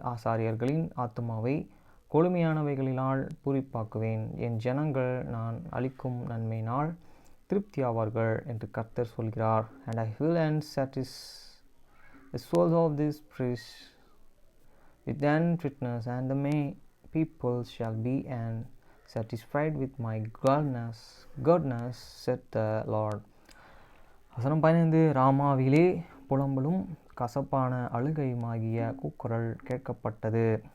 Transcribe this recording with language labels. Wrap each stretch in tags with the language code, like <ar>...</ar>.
<ta>ஆசாரியர்களின் ஆத்துமாவை கொழுமையானவைகளினால் பூரிப்பாக்குவேன். என் ஜனங்கள் நான் அளிக்கும் நன்மையினால் திருப்தியாவார்கள் என்று கர்த்தர் சொல்கிறார்.</ta> <en>And I will satisfy the souls of these priests with an fitness, and the people shall be satisfied with my goodness, said the Lord.</en> <ta>வசனம் 15. ராமாவிலே புலம்பலும் கசப்பான அழுகையுமாகிய கூக்குரல் கேட்கப்பட்டது.</ta>